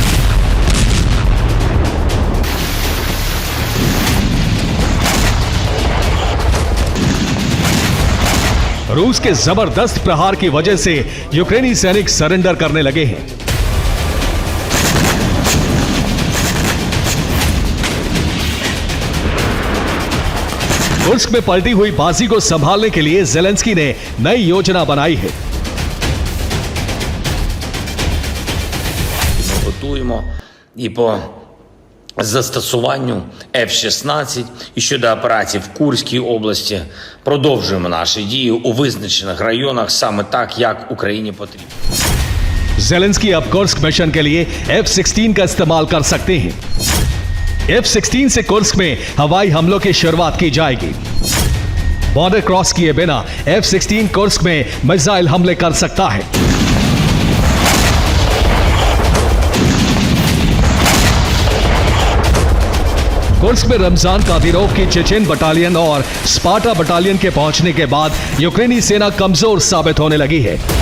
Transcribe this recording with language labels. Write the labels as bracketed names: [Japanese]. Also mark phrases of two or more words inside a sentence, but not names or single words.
[Hindi] रूस के जबरदस्त प्रहार की वजह से यूक्रेनी सैनिक सरेंडर करने लगे हैं। कुर्स्क में पलटी हुई बाजी को संभालने के लिए ज़ेलेंस्की ने नई योजना बनाई है। [Ukrainian] Готуємо і по застосуванню F-16 і щодо операцій в Курській області продовжуємо наші дії у визначених районах саме так, як Україні потрібно. [Hindi] ज़ेलेंस्की अब कुर्स्क मिशन के लिए F-16 का इस्तेमाल कर सकते हैं। F-16 से कुर्स्क में हवाई हमलों की शुरुआत की जाएगी। [English] border cross [Hindi] किए बिना F-16 कुर्स्क में मिसाइल हमले कर सकता है। कुर्स्क में रमजान कादिरोव की चेचेन बटालियन और स्पार्टा बटालियन के पहुंचने के बाद यूक्रेनी सेना कमजोर साबित होने लगी है।